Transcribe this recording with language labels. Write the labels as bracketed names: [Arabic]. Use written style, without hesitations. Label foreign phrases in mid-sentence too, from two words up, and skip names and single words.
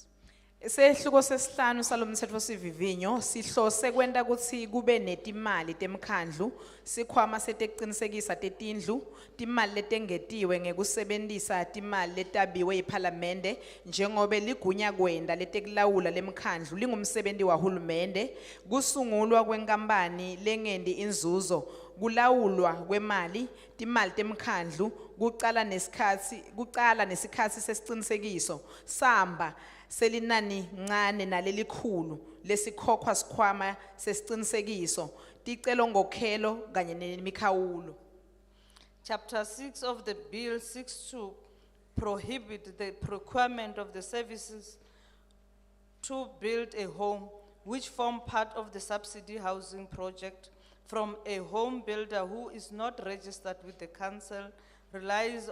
[Swati] Sehluko sesihlanu salomthetho sivivinyo sihlose kwenda kutsi kube netimali temkhandlu sikhwama setekuqinisekisa tetindlu timali letengetiwe ngekusebentisa timali letabiwe yiParliamente njengobe ligunya kwenda letekulawula lemkhandlu lingumsebenzi wahulumende kusungulwa kwenkampani lengendi inzuzo kulawulwa kwemali timali temkhandlu kucala nesikhatsi sesiqinisekiso samba selinani ncane nalelikhulu lesikhokhwa sikhwama sesiqinisekiso ticelo ngokhelo kanye nemikhawulo. [English] Chapter 6 of the bill seeks to prohibit the procurement of the services to build a home which form part of the subsidy housing project from a home builder who is not registered with the council, relies